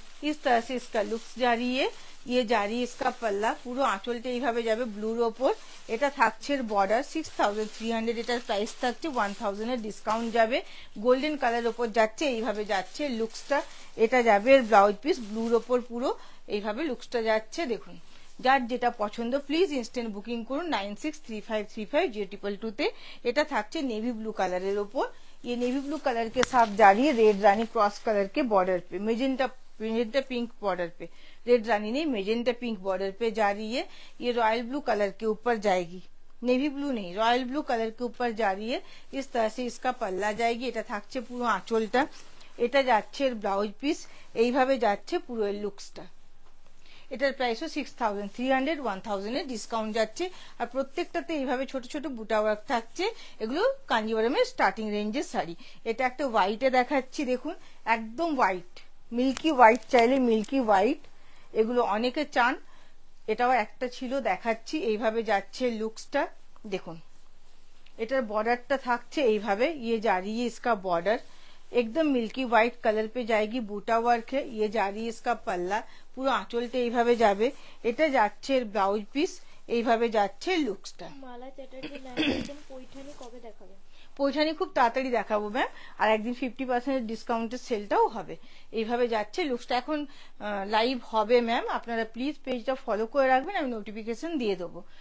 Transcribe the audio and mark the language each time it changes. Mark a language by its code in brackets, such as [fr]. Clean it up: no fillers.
[hi] इस तरह से इसका लुक्स जा रही है। ये जा रही है इसका पल्ला, [bn] পুরো আঁচলটা এইভাবে যাবে ব্লুর ওপর। এটা থাকছে বর্ডার 6300, এটার প্রাইস থাকছে 1000 এর ডিসকাউন্ট যাবে। গোল্ডেন কালার ওপর যাচ্ছে, এইভাবে যাচ্ছে লুকসটা। এটা যাবে এর ব্লাউজ পিস ব্লুর ওপর, পুরো এইভাবে লুকসটা যাচ্ছে। দেখুন যার যেটা পছন্দ প্লিজ ইনস্ট্যান্ট বুকিং করুন 9635350222 তে। এটা থাকছে नेवी ब्लू कलर ওপর। [hi] ये नेवी ब्लू कलर के साथ जा रही है रेड रानी क्रॉस कलर के बॉर्डर पे, मेजेंटा पिंक बॉर्डर पे, रेड रानी नहीं मेजेंटा पिंक बॉर्डर पे जा रही है। ये रॉयल ब्लू कलर के ऊपर जाएगी, नेवी ब्लू नहीं रॉयल ब्लू कलर के ऊपर जा रही है। इस तरह से इसका पल्ला जाएगी। [bn] এটা থাকছে পুরো আঁচলটা, এটা যাচ্ছে ব্লাউজ পিস, এইভাবে যাচ্ছে পুরো লুকসটা। এটার প্রাইসও 6300, 1000 এর ডিসকাউন্ট যাচ্ছে। আর প্রত্যেকটাতে এইভাবে ছোট ছোট বুটা ওয়ার্ক থাকছে। এগুলো কাঞ্জিবরমের স্টার্টিং রেঞ্জের শাড়ি। এটা একটা হোয়াইটে দেখাচ্ছি, দেখুন একদম হোয়াইট, মিল্কি হোয়াইট চাইলে মিল্কি হোয়াইট, এগুলো অনেকে চান। এটাও একটা ছিল দেখাচ্ছি। এইভাবে যাচ্ছে লুকসটা, দেখুন এটার বর্ডারটা থাকছে এইভাবে। [hi] ये जा रही है इसका बॉर्डर एकदम मिल्की व्हाइट कलर पे जाएगी, बूटा वर्क है। ये जा रही है इसका पल्ला, [bn] পুরো আঁচলটা এইভাবে যাবে। এটা যাচ্ছে ব্লাউজ পিস, এইভাবে যাচ্ছে লুকসটা। মালা চ্যাটার্জি ম্যাম বলছেন পৈঠানি কবে দেখাবেন? পৈঠানি খুব তাড়াতাড়ি দেখাবো ম্যাম, আর একদিন 50% ডিসকাউন্টের সেলটাও হবে। এইভাবে যাচ্ছে লুকসটা। এখন লাইভ হবে ম্যাম, আপনারা প্লিজ পেজটা ফলো করে রাখবেন, আমি নোটিফিকেশন দিয়ে দেবো।